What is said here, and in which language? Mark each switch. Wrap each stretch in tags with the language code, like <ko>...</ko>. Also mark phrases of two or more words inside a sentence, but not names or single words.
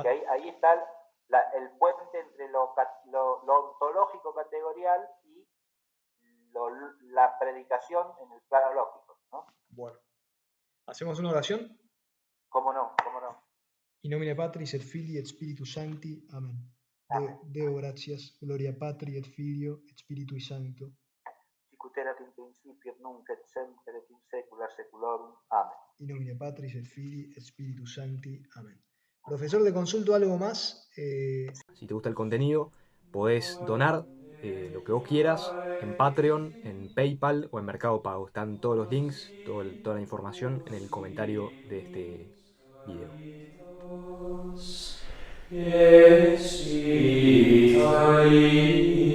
<es>Porque ahí está el puente entre lo ontológico categorial y la predicación en el plano lógico, ¿no? bueno. ¿Hacemos una oración? ¿Cómo no? ¿Cómo no?</es> <la>In nomine Patris et Filii et Spiritus Sancti.</la> <es>Amén. Amén.</es> <la>Deo gratias, gloria Patri et Filio et Spiritui Sancto. Sicut erat in principio et nunc et semper et in saecula saeculorum.</la> <es>Amén.</es> <la>In nomine Patris et Filii et Spiritus Sancti.</la> <es>Amén. Profesor, te consulto algo más. Si te gusta el contenido, podés donar lo que vos quieras en Patreon, en PayPal o en Mercado Pago. Están todos los links, toda la información en el comentario de este video. Yes,</es>